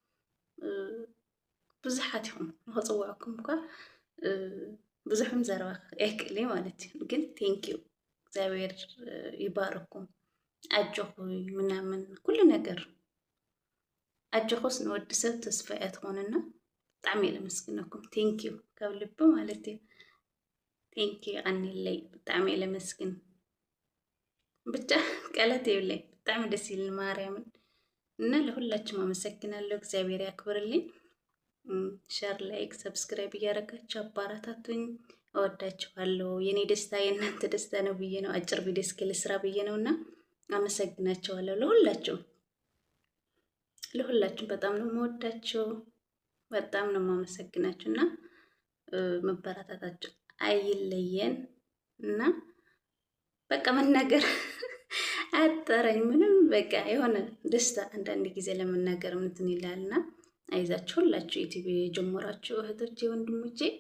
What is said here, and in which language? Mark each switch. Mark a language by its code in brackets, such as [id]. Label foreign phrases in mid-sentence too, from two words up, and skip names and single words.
[ti] ብዙሓት ኢኹም ንኽፅውዐኩም እኳ ብዙሕም ዘረባ ኣይክእሊ ማለት እዩ። ግን ቴንኪዩ እግዚአብሔር ይባርኩም። ኣጆኹ ምናምን ኩሉ ነገር ኣጆኹስ ንወዲ ሰብ ተስፋ እያ ትኾንና። ብጣዕሚ እየ ለመስግነኩም። ቴንኪዩ ካብ ልቢ ማለት እዩ። ቴንኪዩ ቀኒለይ ብጣዕሚ እየ ለመስግን። ብቻ ቃላት የብለይ ብጣዕሚ ደስ ይብል [am] ማርያምን እና ለሁላችሁም አመሰግናለሁ። እግዚአብሔር ያክብርልኝ። [en] share, like, subscribe [am] እያደረጋችሁ አባራታቱኝ። እወዳችኋለሁ። የኔ ደስታ የእናንተ ደስታ ነው ብዬ ነው አጭር ቪዲዮ እስኪ ልስራ ብዬ ነውና አመሰግናችኋለሁ። ለሁላችሁም በጣም ነው የምወዳችሁ፣ በጣም ነው የማመሰግናችሁና መበረታታችሁ አይለየን እና በቃ መናገር አጠረኝ ምንም በቃ የሆነ ደስታ አንዳንድ ጊዜ ለመናገር እንትን ይላልና አይዛችሁ ሁላችሁ ዩቲዩብ የጀመራችሁ እህቶቼ ወንድሞቼ